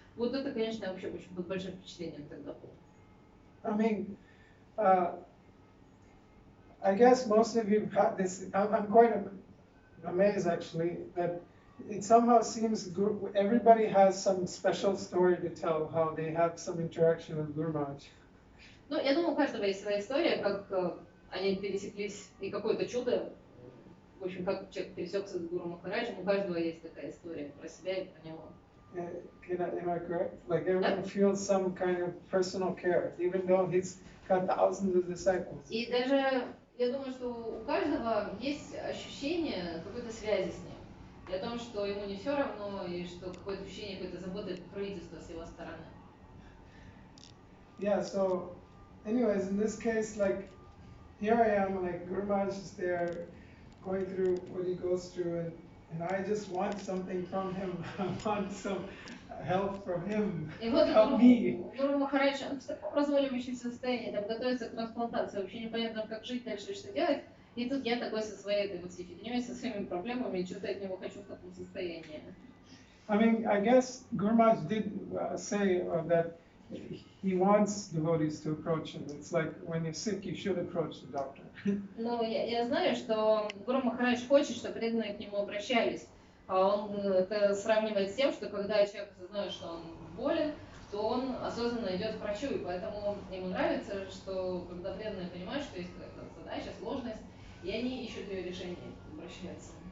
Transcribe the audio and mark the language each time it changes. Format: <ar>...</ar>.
<ru>Вот это, конечно, вообще очень под большим впечатлением тогда было.</ru> <en>I mean, I guess most of you have this. I'm quite amazed actually that it somehow seems everybody has some special story to tell how they have some interaction with Guru Maharaj.</en> <ru>Ну, я думаю, у каждого есть своя история, как они пересеклись, и какое-то чудо, в общем, как человек пересекся с Гуру Махараджем, у каждого есть такая история про себя и про него.</ru> <en>Am I correct? Like everyone feels some kind of personal care, even though he's got thousands of disciples.</en> <ru>И даже я думаю, что у каждого есть ощущение какой-то связи с ним, и о том, что ему не все равно, и что какое-то ощущение какой-то заботы и покровительства с его стороны.</ru> <en>Yeah. So, anyways, in this case, like here I am, like Guru Maharaj is there, going through what he goes through, and I just want something from him. I want some help from him.</en> <ru>И вот</ru> <en>Help me.</en> <ru>Гуру Махарадж, он в таком разваливающемся состоянии, там готовится к трансплантации, вообще непонятно, как жить дальше и что делать. И тут я такой со своей этой вот фигней, со своими проблемами, и что-то от него хочу в таком состоянии.</ru> <en>I mean, I guess Guru Maharaj did say that he wants devotees to approach him. It's like when you're sick, you should approach the doctor.</en> <ru>Ну, я знаю, что Гуру Махарадж хочет, чтобы преданные к нему обращались. А он это сравнивает с тем, что когда человек знает, что он болен, то он осознанно идет к врачу, и поэтому ему нравится, что когда преданные понимают, что есть какая-то задача, сложность, и они ищут ее решение, обращаются.</ru>